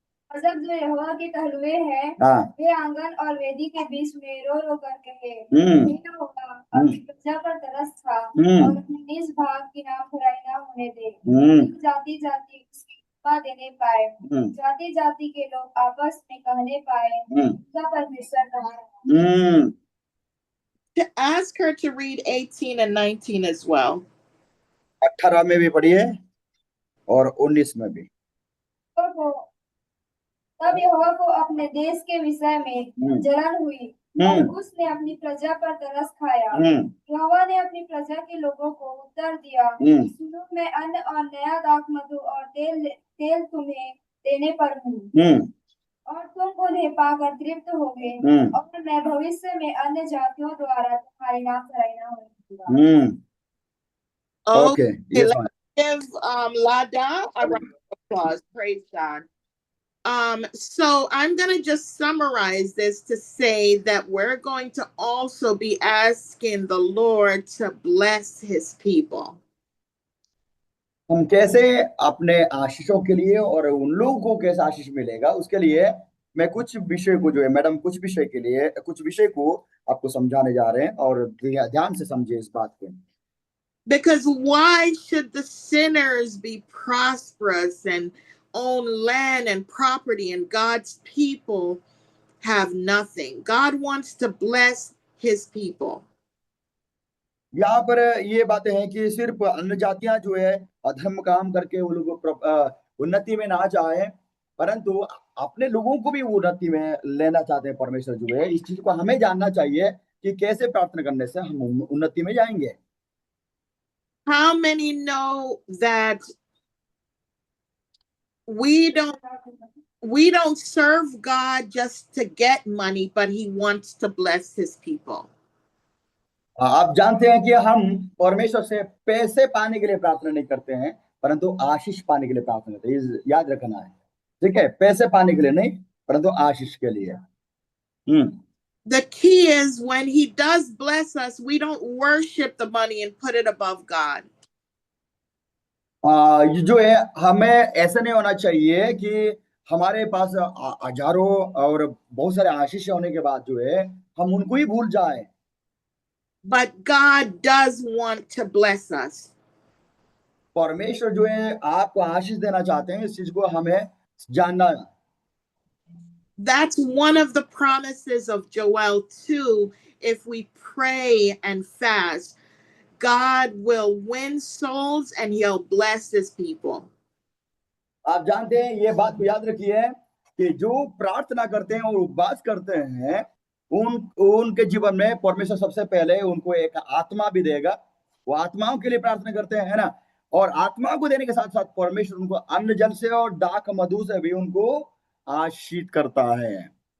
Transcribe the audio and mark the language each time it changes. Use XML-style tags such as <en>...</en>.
<hi>गजब जो यहोवा के कहलुए है, वे आंगन और वेदी के बीच में रो रो कर कहे, यहोवा अपनी प्रजा पर तरस खा और अपने निज भाग की नाम बुराई ना होने दे। जाति जाति उसकी कृपा देने पाए, जाति जाति के लोग आपस में कहने पाए, उसका परमेश्वर कहाँ है।</hi> <en>To ask her to read 18 and 19 as well.</en> <hi>18 में भी पढ़िए और 19 में भी। तब यहोवा को अपने देश के विषय में जलन हुई और उसने अपनी प्रजा पर तरस खाया। यहोवा ने अपनी प्रजा के लोगों को उत्तर दिया, सुनो मैं अन्न और नया दाख मधु और तेल तुम्हें देने पर हूँ और तुम उन्हें पाकर तृप्त होगे और मैं भविष्य में अन्य जातियों द्वारा तुम्हारी नाम सराहना होगी।</hi> <en>Okay, let's give Lada a round of applause. Praise God. So I'm going to just summarize this to say that we're going to also be asking the Lord to bless his people.</en> <hi>हम कैसे अपने आशीषों के लिए और उन लोगों को कैसे आशीष मिलेगा उसके लिए मैं कुछ विषय को जो है मैडम कुछ विषय को आपको समझाने जा रहे हैं और ध्यान से समझिए इस बात को.</hi> <en>Because why should the sinners be prosperous and own land and property and God's people have nothing? God wants to bless his people.</en> <hi>यहाँ पर ये बातें हैं कि सिर्फ अन्य जातियां जो है अधर्म काम करके वो लोग उन्नति में ना जाए, परंतु अपने लोगों को भी उन्नति में लेना चाहते हैं परमेश्वर जो है. इस चीज को हमें जानना चाहिए कि कैसे प्रार्थना करने से हम उन्नति में जाएंगे.</hi> <en>How many know that we don't serve God just to get money, but he wants to bless his people?</en> <hi>आप जानते हैं कि हम परमेश्वर से पैसे पाने के लिए प्रार्थना नहीं करते हैं, परंतु आशीष पाने के लिए प्रार्थना करते हैं. याद रखना है, ठीक है? पैसे पाने के लिए नहीं, परंतु आशीष के लिए.</hi> <en>The key is when he does bless us, we don't worship the money and put it above God.</en> <hi>जो है हमें ऐसा नहीं होना चाहिए कि हमारे पास हजारों और बहुत सारे आशीष होने के बाद जो है हम उनको ही भूल जाए.</hi> <en>But God does want to bless us.</en> <hi>परमेश्वर जो है आपको आशीष देना चाहते हैं, इस चीज को हमें जानना है.</hi> <en>That's one of the promises of Joel 2. If we pray and fast, God will win souls and he'll bless his people.</en> <hi>आप जानते हैं, ये बात को याद रखिए कि जो प्रार्थना करते हैं और उपवास करते हैं उनके जीवन में परमेश्वर सबसे पहले उनको एक आत्मा भी देगा. वो आत्माओं के लिए प्रार्थना करते हैं, है ना? और आत्मा को देने के साथ साथ परमेश्वर उनको अन्न जल से और दाख मधु से भी उनको आशीष करता है.</hi>